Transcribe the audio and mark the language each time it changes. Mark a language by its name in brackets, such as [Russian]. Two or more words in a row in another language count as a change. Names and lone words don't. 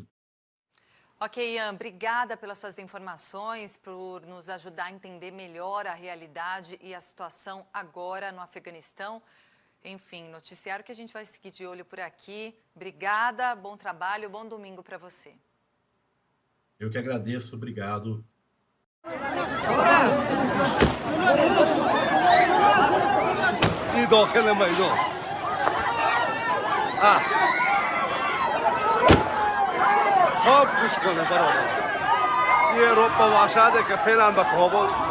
[Portuguese] Ok, Ian, obrigada pelas suas informações, por nos ajudar a entender melhor a realidade e a situação agora no Afeganistão. Enfim, noticiário que a gente vai seguir de olho por aqui. Obrigada, bom trabalho, bom domingo para você. Eu que agradeço, obrigado. [Persian] خب گوش کنه برادر یه اروپا وحشته که فعلا به کابل